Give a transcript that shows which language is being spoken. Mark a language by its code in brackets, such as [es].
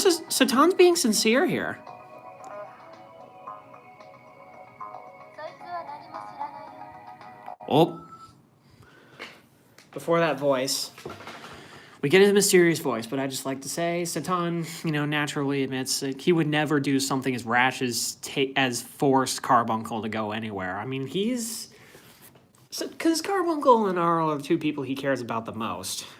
[en] Satan's being sincere here. [ja] そいつは何も知らないよ。 [en] Oh. Before that voice, we get a mysterious voice, but I just like to say Satan, naturally admits that he would never do something as rash as force Carbuncle to go anywhere. I mean, because Carbuncle and Arl are the two people he cares about the most.